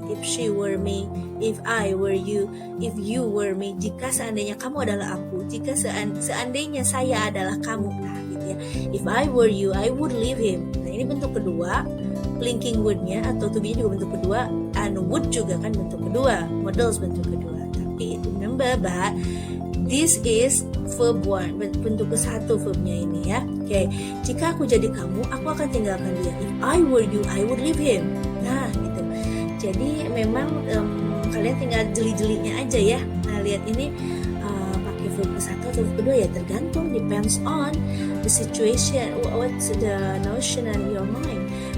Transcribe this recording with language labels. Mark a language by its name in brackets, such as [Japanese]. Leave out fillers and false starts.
[English] If she were me, if I were you, if you were me. [Indonesian] Jika seandainya kamu adalah aku, jika seandainya saya adalah kamu. Nah, gitu ya. [English] If I were you, I would leave him. [Indonesian] Nah, ini bentuk kedua, linking word-nya atau to be-nya juga bentuk kedua, and would juga kan bentuk kedua, models bentuk kedua. Tapi remember, [English] this is verb 1, [Indonesian] bentuk ke-1 verbnya ini ya. Oke, jika aku jadi kamu, aku akan tinggalkan dia. [English] If I were you, I would leave him. [Indonesian] Nah, gitu. Jadi memang kalian tinggal jeli-jelinya aja ya. Nah, lihat ini pakai verb ke-1 atau verb kedua ya, tergantung, [English] depends on the situation, what's the notion in your mind.